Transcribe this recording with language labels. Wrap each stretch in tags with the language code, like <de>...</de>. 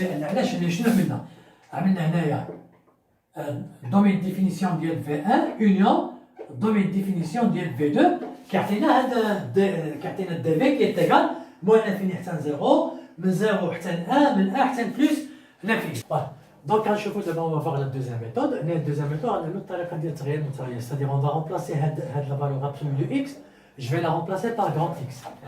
<ar>لأن علاش؟ لأن شنو عملنا هنايا دومين ديفينيسيون ديال في 1 اونيون دومين ديفينيسيون ديال في 2 كيعطينا كيعطينا دي في كي تيغال موان انفيني حتى 0 من 0 حتى 1 من 1 حتى بلوس لانفيني. دونك غنشوفو دابا</ar> <fr>on va voir la deuxième méthode.</fr> <ar>هنا الدوزيام ميثود غنعملو الطريقه ديال التغيير المتغير.</ar> <fr>c'est-à-dire on va remplacer هاد لا valeur absolue de x. je vais la remplacer par grand x.</fr>